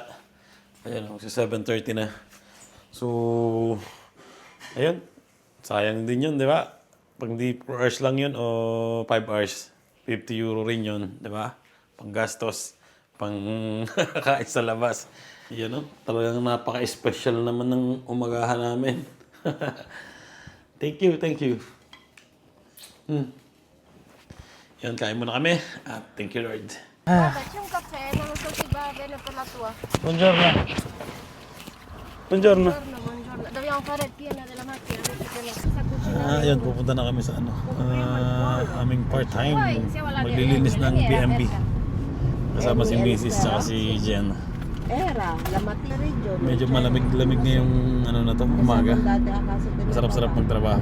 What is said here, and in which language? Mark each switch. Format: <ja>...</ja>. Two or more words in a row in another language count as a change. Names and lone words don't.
<tl>Ayun, kasi 7:30 na. So, ayun. Sayang din yun, di ba? Pag di 4 hours lang yun o 5 hours, 50 euro rin yun, di ba? Pang gastos, pang kain sa labas. Yan o, talagang napaka-special naman ng umagahan namin.</tl> <en>Thank you, thank you.</en> <tl>Yan, kain muna kami.</tl> <en>At thank you, Lord.</en> <it>Faccio un caffè, non lo so se va bene per la tua. Buongiorno. Buongiorno. Buongiorno. Dobbiamo fare il pieno della macchina, perché la stessa cucina.</it> <tl>Ayun, pupunta na kami sa aming part-time. Maglilinis ng BMB. Kasama si Mrs. at si Jen.</tl> <it>Era, la mattina region.</it> <tl>Medyo malamig-lamig na yung umaga. Masarap-sarap magtrabaho.</tl>